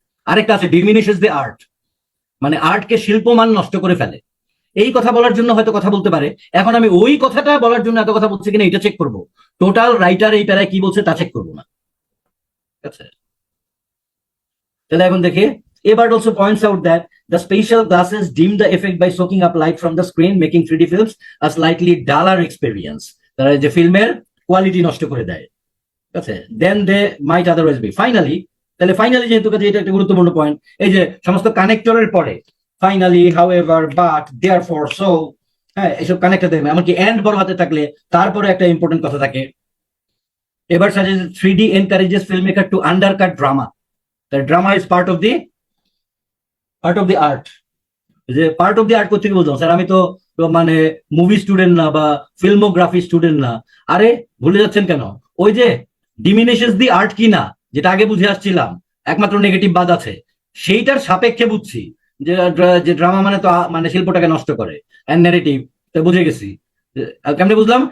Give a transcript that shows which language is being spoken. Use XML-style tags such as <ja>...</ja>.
<bn>আরেকটা আছে diminishes the art, মানে আর্টকে শিল্পমান নষ্ট করে ফেলে। এই কথা বলার জন্য হয়তো কথা বলতে পারে, এখন আমি ওই কথাটা বলার জন্য এত কথা বলছি কিনা এটা চেক করব, টোটাল রাইটার এই প্যারায় কি বলছে তা চেক করবো না, ঠিক আছে? তাহলে এখন দেখি,</bn> <en>Ebert also points out that the spatial glasses dim the effect by soaking up light from the screen, making 3D films a slightly duller experience.</en> <bn>তারা যে ফিল্মের কোয়ালিটি নষ্ট করে দেয়, ঠিক আছে,</bn> <en>Then they might otherwise be.</en> <bn>ফাইনালি, তাহলে ফাইনালি যেহেতু কাছে এটা একটা গুরুত্বপূর্ণ পয়েন্ট, এই যে সমস্ত কানেক্টরের পরে finally, however, but, therefore, so, হ্যাঁ, এসব কানেক্টর দেবে, এমনকি এন্ড বড় হাতে থাকলে তারপরে একটা ইম্পর্টেন্ট কথা থাকে। এবার suggest</bn> <en>3D encourages filmmaker to undercut drama. The drama is part of the art.</en> <bn>যে পার্ট অফ দি আর্ট করতে বলতাম স্যার, আমি তো মানে মুভি স্টুডেন্ট না বা ফিল্মোগ্রাফি স্টুডেন্ট না। আরে ভুলে যাচ্ছেন কেন? ওই যে ডিমিনিশেস দি আর্ট কি না, যেটা আগে বুঝে আসছিলাম একমাত্র নেগেটিভ বাদ আছে, সেইটার সাপেক্ষে বুঝছি যে ড্রামা মানে তো মানে শিল্পটাকে নষ্ট করে, এন্ড নেগেটিভ তো বুঝে গেছি। কেমনে বুঝলাম?</bn>